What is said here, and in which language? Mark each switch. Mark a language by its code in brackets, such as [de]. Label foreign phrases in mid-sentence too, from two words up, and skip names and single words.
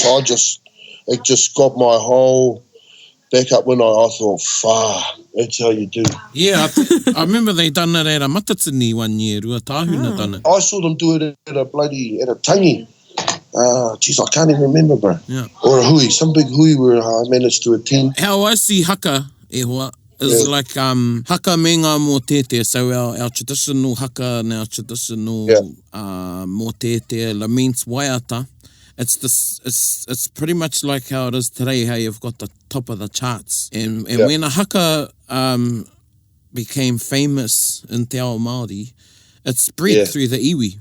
[en] It just got my whole back up when I thought, that's how you do. Yeah, I remember they done it at a Matatini one year. Ruatahuna done it. I saw them do it at a tangi. Geez, I can't even remember, bro. Yeah. Or a hui, some big hui where I managed to attend. How I see haka, is like [mi] haka me ngā mō tete. [en] So our traditional haka and our traditional [mi] mō tete, [en] means waiata. It's pretty much like how it is today, how you've got the top of the charts. And when a haka became famous in [mi] Te Ao Māori, [en] it spread through the iwi.